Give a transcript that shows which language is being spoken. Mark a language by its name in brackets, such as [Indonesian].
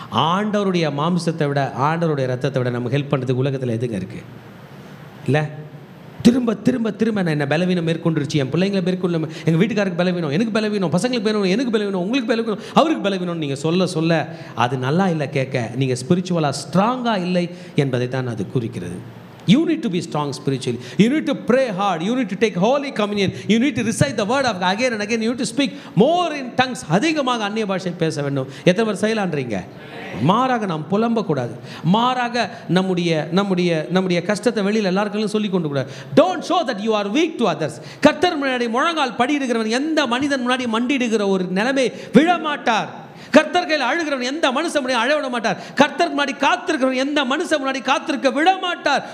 [Tamil] ஆண்டவருடைய மாம்சத்தை விட, ஆண்டவருடைய ரத்தத்தை விட நமக்கு ஹெல்ப் பண்ணுறதுக்கு உலகத்தில் எதுங்க இருக்குது? இல்லை, திரும்ப திரும்ப திரும்ப நான் என்ன பலவீனம் மேற்கொண்டுருச்சு, என் பிள்ளைங்களை மேற்கொள்ள, எங்கள் வீட்டுக்காருக்கு பலவீனம், எனக்கு பலவீனம், பசங்களுக்கு பலவீனம், எனக்கு பலவீனம், உங்களுக்கு பலவீனம், அவருக்கு பலவீனம் நீங்கள் சொல்ல சொல்ல அது நல்லா இல்லை கேட்க. நீங்கள் ஸ்பிரிச்சுவலாக ஸ்ட்ராங்காக இல்லை என்பதை தான் அது குறிக்கிறது. [English] You need to be strong spiritually. You need to pray hard. You need to take Holy Communion. You need to recite the word of God again and again. You need to speak more in tongues. [Tamil] அதிகமாக அந்நிய பாஷை பேச வேண்டும். எத்தனை பேர் செய்யலான்றீங்க? மாறாக நாம் புலம்பக்கூடாது. மாறாக நம்முடைய கஷ்டத்தை வெளியில் எல்லாருக்கும் சொல்லி கொண்டு கூடாது. [English] Don't show that you are weak to others. [Tamil] கர்த்தர் முன்னாடி முழங்கால் படியிடுகிறவன் எந்த மனிதன் முன்னாடி மண்டிடுகிற ஒரு நிலைமை விழமாட்டார். கர்த்தர் கையில் அழுகிறவன் எந்த மனுஷன் முன்னாடி அழ விட மாட்டார். கர்த்தர் முன்னாடி காத்திருக்கிறவன் எந்த மனுஷன் முன்னாடி காத்திருக்க விட மாட்டார்.